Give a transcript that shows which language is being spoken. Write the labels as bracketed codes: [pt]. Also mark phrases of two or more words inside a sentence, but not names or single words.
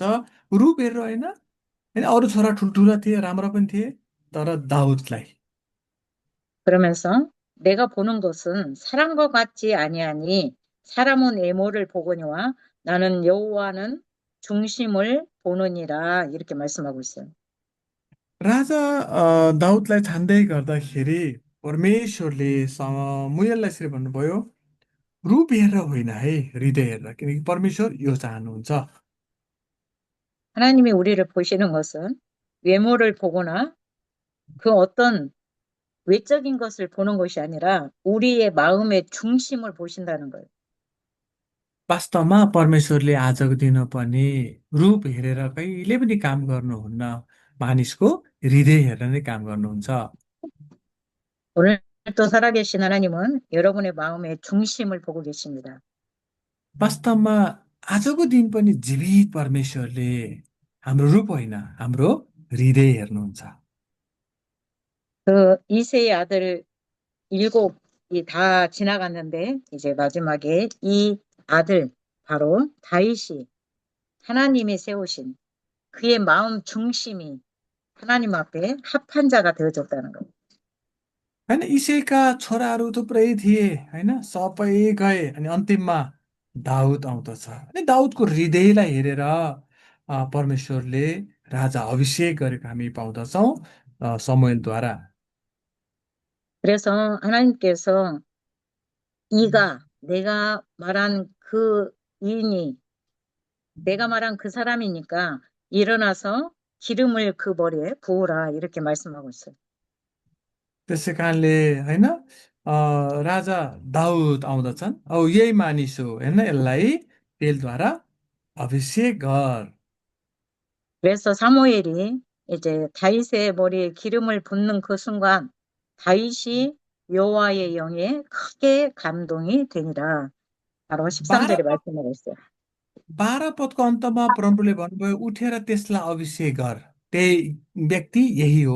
[ne] रूप हेरेर होइन। होइन अरू छोरा ठुल्ठुला थिए, राम्रा पनि थिए, तर दाउदलाई [ko] 그러면서 내가 보는 것은 사람과 같지 아니하니 사람은 외모를 보거니와 나는 여호와는 중심을 보느니라 이렇게 말씀하고 있어요. [ne] राजा दाउदलाई छान्दै गर्दाखेरि परमेश्वरले मुयललाई यसरी भन्नुभयो, रूप हेरेर होइन है, हृदय हेरेर, किनकि परमेश्वर यो चाहनुहुन्छ। [ko] 하나님이 우리를 보시는 것은 외모를 보거나 그 어떤 외적인 것을 보는 것이 아니라 우리의 마음의 중심을 보신다는 거예요. [ne] वास्तवमा परमेश्वरले आजको दिन पनि रूप हेरेर कहिले पनि काम गर्नुहुन्न, मानिसको हृदय हेरेर नै काम गर्नुहुन्छ। [ko] 오늘 또 살아계신 하나님은 여러분의 마음의 중심을 보고 계십니다. [ne] वास्तवमा आजको दिन पनि जीवित परमेश्वरले हाम्रो रूप होइन, हाम्रो हृदय हेर्नुहुन्छ। [ko] 그 이세의 아들 일곱이 다 지나갔는데 이제 마지막에 이 아들 바로 다윗이 하나님이 세우신 그의 마음 중심이 하나님 앞에 합한 자가 되어졌다는 거예요. [ne] होइन इसेका छोराहरू थुप्रै थिए, होइन सबै गए अनि अन्तिममा दाउद आउँदछ। अनि दाउदको हृदयलाई हेरेर परमेश्वरले राजा अभिषेक गरेको हामी पाउँदछौँ समुएलद्वारा। [ko] 그래서 하나님께서 이가 내가 말한 그 이인이 내가 말한 그 사람이니까 일어나서 기름을 그 머리에 부으라 이렇게 말씀하고 있어요. [ne] त्यसै कारणले होइन राजा दाउद आउँदछन्, अब यही मानिस हो होइन, यसलाई तेलद्वारा अभिषेक गर। [ko] 그래서 사무엘이 이제 다윗의 머리에 기름을 붓는 그 순간 다윗이 여호와의 영에 크게 감동이 되니라. 바로 12 13절에 말씀하고 있어요. [ne] 12 पदको अन्तमा परमप्रभुले भन्नुभयो, उठेर त्यसलाई अभिषेक गर, त्यही व्यक्ति यही हो।